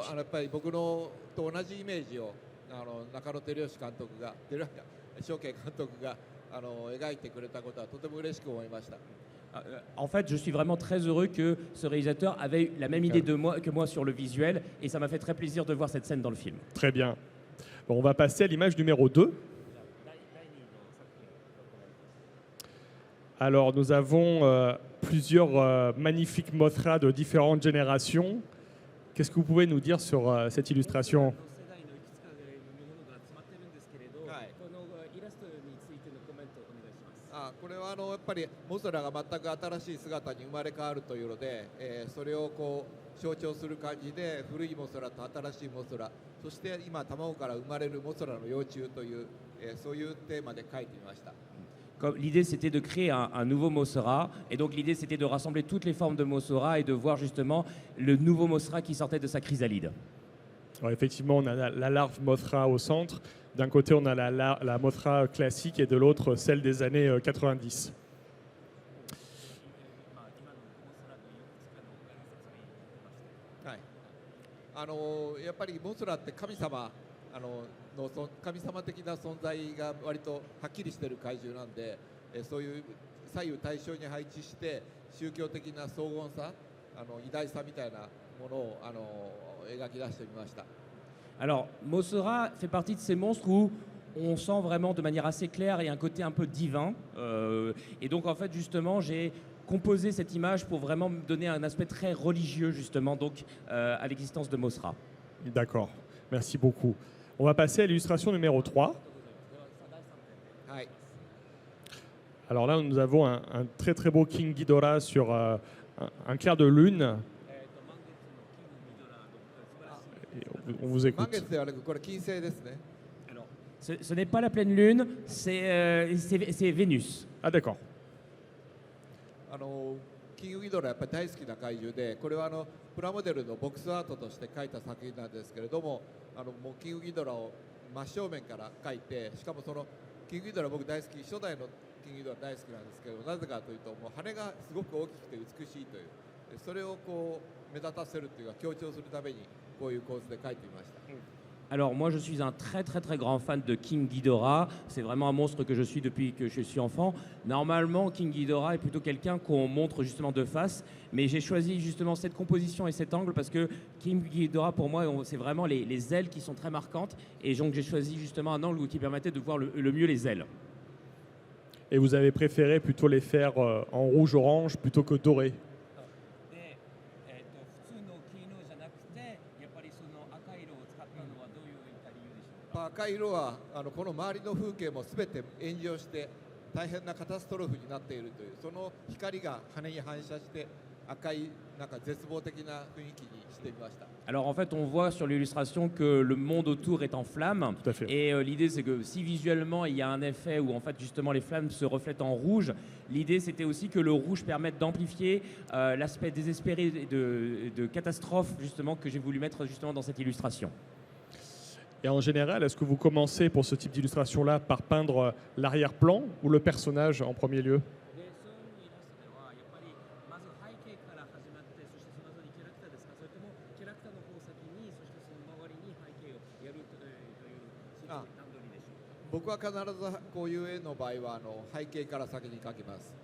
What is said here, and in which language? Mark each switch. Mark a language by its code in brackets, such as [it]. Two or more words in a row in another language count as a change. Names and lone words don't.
[fr] En fait, je suis vraiment très heureux que ce réalisateur avait eu la même idée que moi sur le visuel et ça m'a fait très plaisir de voir cette scène dans le film. Très bien. Bon, on va passer à l'image numéro 2. Alors, nous avons plusieurs magnifiques Mothra de différentes générations. Qu'est-ce que vous pouvez nous dire sur cette illustration ? [ja] これはやっぱりモスラが全く新しい姿に生まれ変わるというので、それをこう象徴する感じで古いモスラと新しいモスラ、そして今卵から生まれるモスラの幼虫という、そういうテーマで描いてみました。 [fr] L'idée, c'était de créer un nouveau Mossera. Et donc, l'idée, c'était de rassembler toutes les formes de Mossera et de voir justement le nouveau Mossera qui sortait de sa chrysalide. Alors, effectivement, on a la larve Mothra au centre. D'un côté, on a la Mothra classique et de l'autre, celle des années 90. Ouais. [ja] やっぱりモスラって神様神様的な存在が割とはっきりしている怪獣なんで、そういう左右対称に配置して宗教的な荘厳さ偉大さみたいなものを描き出してみました。 [fr] Alors, Mossera fait partie de ces monstres où on sent vraiment de manière assez claire et un côté un peu divin. Et donc, en fait, justement, j'ai composé cette image pour vraiment me donner un aspect très religieux, justement, donc, à l'existence de Mossera. D'accord, merci beaucoup. On va passer à l'illustration numéro 3. [ja] はい。 [fr] Alors là, nous avons un très très beau King Ghidorah sur un clair de lune. Et on vous [ja] 満 [fr] écoute. [ja] 月ではなくこれ金星ですね。 [fr] Alors, ce n'est pas la pleine lune, c'est Vénus. Ah d'accord. [ja] キングギドラやっぱり大好きな怪獣で、これはプラモデルのボックスアートとして描いた作品なんですけれども、もうキングギドラを真正面から描いて、しかもそのキングギドラ僕大好き、初代のキングギドラ大好きなんですけど、なぜかというともう羽がすごく大きくて美しいという、それをこう目立たせるというか強調するためにこういう構図で描いてみました。 [fr] Alors moi je suis un très très très grand fan de King Ghidorah, c'est vraiment un monstre que je suis depuis que je suis enfant. Normalement King Ghidorah est plutôt quelqu'un qu'on montre justement de face, mais j'ai choisi justement cette composition et cet angle parce que King Ghidorah pour moi c'est vraiment les ailes qui sont très marquantes et donc j'ai choisi justement un angle qui permettait de voir le mieux les ailes. Et vous avez préféré plutôt les faire en rouge-orange plutôt que doré. [ja] 赤い色はこの周りの風景も全て炎上して大変なカタストロフになっているという、その光が羽に反射して赤いなんか絶望的な雰囲気にしてみました。 [fr] Alors en fait on voit sur l'illustration que le monde autour est en flammes. Tout à fait. Et l'idée c'est que si visuellement il y a un effet où en fait justement les flammes se reflètent en rouge, l'idée c'était aussi que le rouge permette d'amplifier l'aspect désespéré de catastrophe justement que j'ai voulu mettre justement dans cette illustration. Et en général, est-ce que vous commencez pour ce type d'illustration-là par peindre l'arrière-plan ou le personnage en premier lieu? Ah. [ja] 僕は必ずこういう絵の場合は背景から先に描きます。